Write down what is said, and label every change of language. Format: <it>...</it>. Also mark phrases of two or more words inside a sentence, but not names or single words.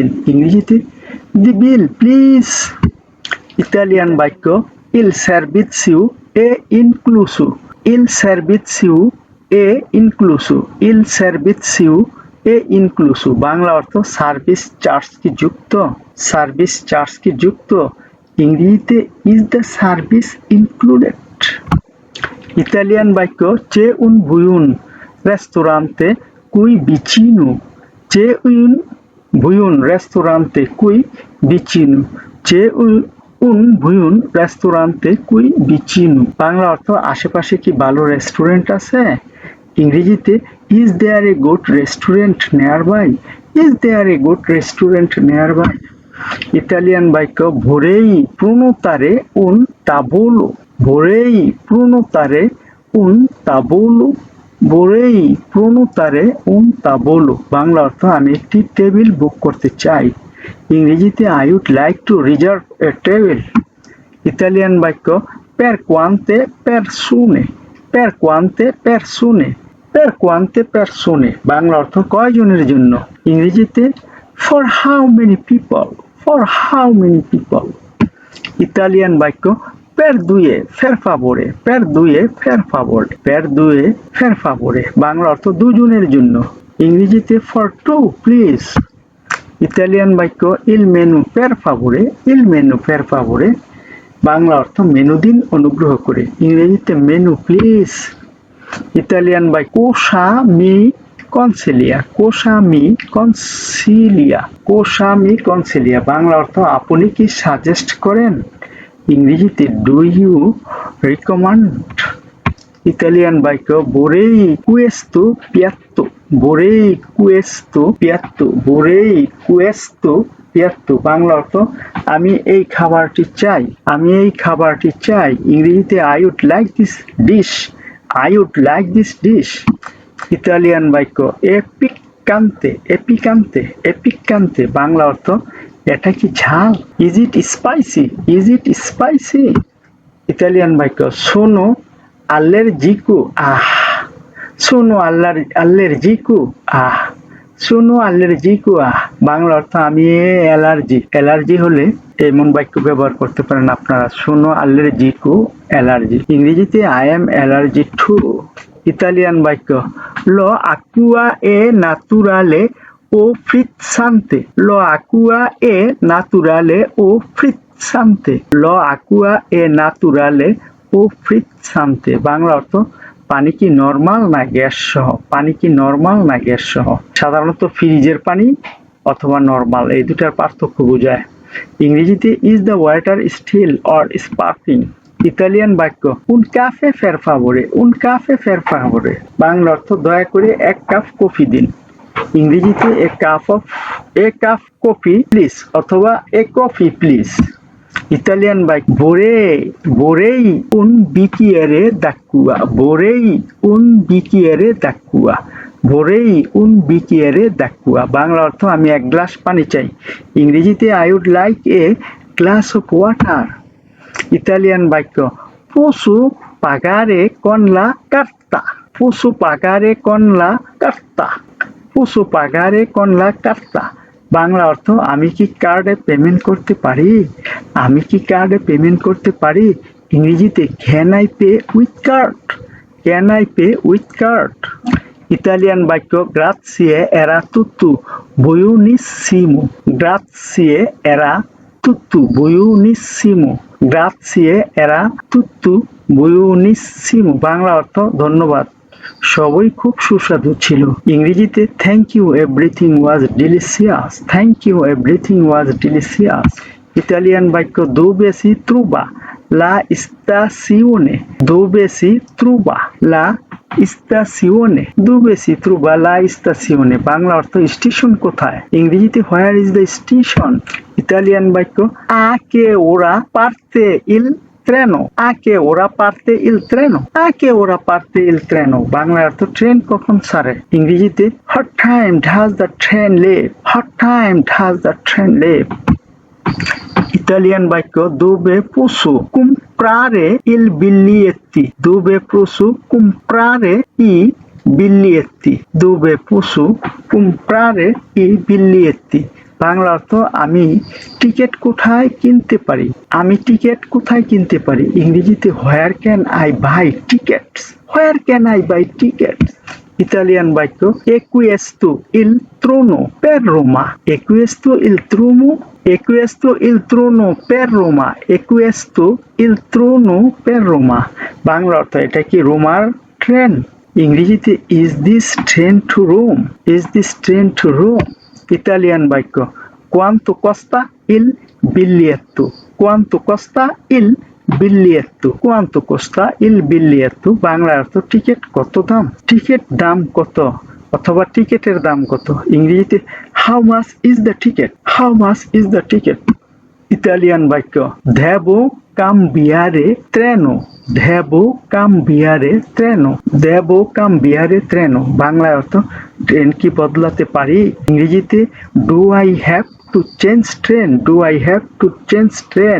<bn>ইংরেজিতে</bn> <en>the bill please।</en> <bn>ইতালিয়ান বাক্য</bn> <it>il servizio è incluso, il servizio è incluso, il servizio è incluso</it> <bn>বাংলা অর্থ সার্ভিস চার্জ কি যুক্ত, সার্ভিস চার্জ কি যুক্ত।</bn> <en>ইংরেজিতে is the service included।</en> <bn>ইতালিয়ান বাক্য</bn> <it>c'è un buon ristorante qui vicino, c'è un buon ristorante qui vicino, c'è un un buon ristorante qui vicino।</it> <bn>বাংলা অর্থ আশেপাশে কি ভালো রেস্টুরেন্ট আছে?</bn> <en>ইংরেজিতে is there a good restaurant nearby? Is there a good restaurant nearby?</en> <bn>ইতালিয়ান বাক্য</bn> <it>vorrei prenotare un tavolo। vorrei prenotare un tavolo। vorrei prenotare un tavolo।</it> <bn>বাংলা অর্থ আমি একটি টেবিল বুক করতে চাই।</bn> <en>ইংরেজিতে I would like to reserve a table।</en> <bn>ইতালিয়ান বাক্য</bn> <it>per quante persone। per quante persone। per quante persone।</it> <bn>বাংলা অর্থ কয়জনের জন্য? ইংরেজিতে</bn> <en>for how many people। for how many people।</en> <bn>ইতালিয়ান বাক্য</bn> <it>per due per favore। per due per favore। per due per favore।</it> <bn>বাংলা অর্থ দুজনের জন্য। ইংরেজিতে</bn> <en>for two please।</en> <bn>ইতালিয়ান বাক্য</bn> <it>il menù per favore। il menù per favore।</it> <bn>বাংলা অর্থ মেনু দিন অনুগ্রহ করে। ইংরেজিতে</bn> <en>menu please.</en> <bn>ইতালিয়ান বাক্য</bn> <it>cosa mi consiglia। cosa mi consiglia। cosa mi consiglia।</it> <bn>বাংলা অর্থ আপনি কি সাজেস্ট করেন? ইংরেজিতে</bn> <en>do you recommend।</en> <bn>ইতালিয়ান বাক্য</bn> <it>vorrei questo piatto। vorrei questo piatto। vorrei questo piatto।</it> <bn>বাংলা অর্থ আমি এই খাবারটি চাই। আমি এই খাবারটি চাই।</bn> <en>ইংরেজিতে I would like this dish। I would like this dish।</en> <bn>ইতালিয়ান বাক্য</bn> <it>è piccante. è piccante. è piccante.</it> <bn>বাংলা অর্থ এটা কি ঝাল?</bn> <en>Is it spicy? Is it spicy?</en> <bn>ইতালিয়ান বাক্য</bn> <it>sono allergico a। sono allergico a। sono allergico a।</it> <bn>বাংলা অর্থ আমি অ্যালার্জি। অ্যালার্জি হলে এমন বাক্য ব্যবহার করতে পারেন আপনারা</bn> <it>sono allergico</it> <bn>অ্যালার্জি।</bn> <it>ইংরেজিতে</it> <en>I am allergic to।</en> <bn>ইতালিয়ান বাক্য</bn> <it>lo acqua è naturale o frizzante। lo acqua è naturale o frizzante। lo acqua è naturale o frizzante.</it> <bn>বাংলা অর্থ পানি কি নরমাল না গ্যাস সহ? পানি কি নরমাল না গ্যাস সহ? সাধারণত ফ্রিজের পানি অথবা নরমাল এই দুটার পার্থক্য বোঝায়।</bn> <en>ইংরেজিতে is the water still or sparkling.</en> <bn>ইতালিয়ান বাক্য</bn> <it>un caffè per favore। un caffè per favore।</it> <bn>বাংলা অর্থ দয়া করে এক কাপ কফি দিন। ইংরেজিতে</bn> <en>a cup coffee please</en> <bn>অথবা</bn> <en>a coffee please.</en> <bn>ইতালিয়ান বাক্য</bn> <it>vorrei un bicchiere d'acqua। vorrei un bicchiere d'acqua। vorrei un bicchiere d'acqua।</it> <bn>বাংলা অর্থ আমি এক গ্লাস পানি চাই। ইংরেজিতে</bn> <en>I would like a glass of water।</en> <bn>ইতালিয়ান বাক্য</bn> <it>posso pagare con la carta। posso pagare con la carta। posso pagare con la carta।</it> <bn>বাংলা অর্থ আমি কি কার্ডে পেমেন্ট করতে পারি? আমি কি কার্ডে পেমেন্ট করতে পারি? ইংরেজিতে</bn> <en>can I pay with card। can I pay with card।</en> <bn>ইতালিয়ান বাক্য</bn> <it>grazie era tutto buonissimo। grazie era tutto buonissimo। grazie era tutto buonissimo।</it> <bn>বাংলা অর্থ ধন্যবাদ, সবই খুব সুস্বাদু ছিল।</bn> <en>ইংরেজিতে thank you everything was delicious. thank you everything was delicious.</en> <bn>ইতালিয়ান বাক্য</bn> <it>dove si trova la stazione। dove si trova la stazione। dove si trova la stazione।</it> <bn>বাংলা অর্থ স্টেশন কোথায়? ইংরেজিতে</bn> <en>where is the station.</en> <bn>ইতালিয়ান বাক্য</bn> <it>a che ora parte il treno। a che ora parte il treno। a che ora parte il treno।</it> <bn>বাংলা অর্থ ট্রেন কখন ছাড়ে। ইংরেজিতে</bn> <en>what time does the train leave। what time does the train leave।</en> <bn>ইতালিয়ান বাক্য</bn> <it>dove posso comprare il biglietti। dove posso comprare i biglietti। dove posso comprare i biglietti।</it> <bn>বাংলা অর্থ আমি টিকিট কোথায় কিনতে পারি। আমি টিকিট কোথায় কিনতে পারি। ইংরেজিতে</bn> <en>where can I buy tickets. where can I buy tickets.</en> <bn>ইতালিয়ান বাক্য</bn> <it>è questo il treno per Roma. è questo il treno. è questo il treno per Roma. è questo il treno per Roma.</it> <bn>বাংলা অর্থ এটা কি রোমার ট্রেন।</bn> <en>ইংরেজিতে is this train to Rome. is this train to Rome.</en> <bn>ইতালিয়ান বাক্য</bn> <it>quanto costa il biglietto। quanto costa il biglietto, quanto costa il biglietto,</it> <bn>বাংলা অর্থ টিকিট কত দাম, টিকিট দাম কত অথবা টিকিটের দাম কত।</bn> <en>ইংরেজিতে how much is the ticket, how much is the ticket.</en> <bn>ইতালিয়ান বাক্য</bn> <it>devo cambiare treno, devo cambiare treno, devo cambiare treno,</it> <bn>বাংলা অর্থ ট্রেন কি বদলাতে পারি।</bn> <en>ইংরেজিতে do I have to change train, do I have to change train.</en>